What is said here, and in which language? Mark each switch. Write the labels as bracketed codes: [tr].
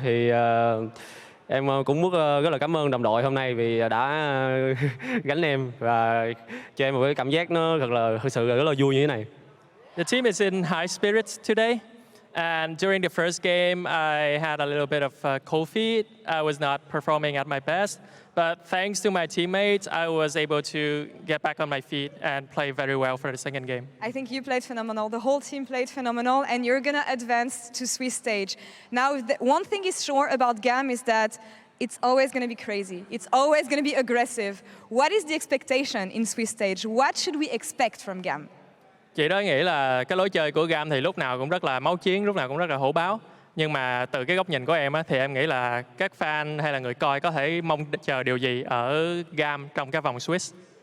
[vi] Thì em cũng muốn rất là cảm ơn đồng đội hôm nay vì đã gánh em và cho em một cái cảm giác nó thực sự rất là vui như thế này. [en] The team is in high spirits today. And during the first game, I had a little bit of cold feet. I was not performing at my best. But thanks to my teammates, I was able to get back on my feet and play very well for the second game. I think you played phenomenal. The whole team played phenomenal, and you're going to advance to Swiss stage. Now, one thing is sure about GAM is that it's always going to be crazy. It's always going to be aggressive. What is the expectation in Swiss stage? What should we expect from GAM? [vi] Chị đó nghĩ là cái lối chơi của GAM thì lúc nào cũng rất là máu chiến, lúc nào cũng rất là hổ báo. Nhưng mà từ cái góc nhìn của em á, thì em nghĩ là các fan hay là người coi có thể mong chờ điều gì ở GAM trong cái vòng Swiss?